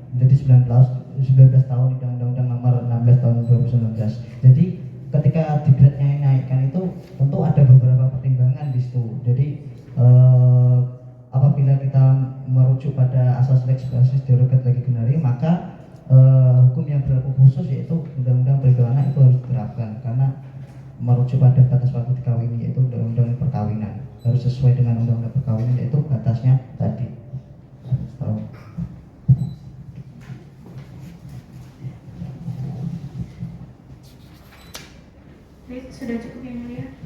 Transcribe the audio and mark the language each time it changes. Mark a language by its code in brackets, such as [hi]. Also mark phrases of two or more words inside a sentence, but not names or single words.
[id] menjadi 19 tahun Undang-Undang Nomor 16 tahun 2019. Jadi ketika di-grade-nya naikkan itu tentu ada beberapa pertimbangan di situ. Jadi apabila kita merujuk pada asas [la] lex basis derogat legi generi, [id] maka hukum yang berlaku khusus yaitu Undang-Undang Perlindungan Anak itu harus diterapkan karena merujuk pada batas waktu dikawini yaitu Undang-Undang Perkawinan, harus sesuai dengan Undang-Undang Perkawinan yaitu batasnya tadi. Baik, sudah cukup yang mulia.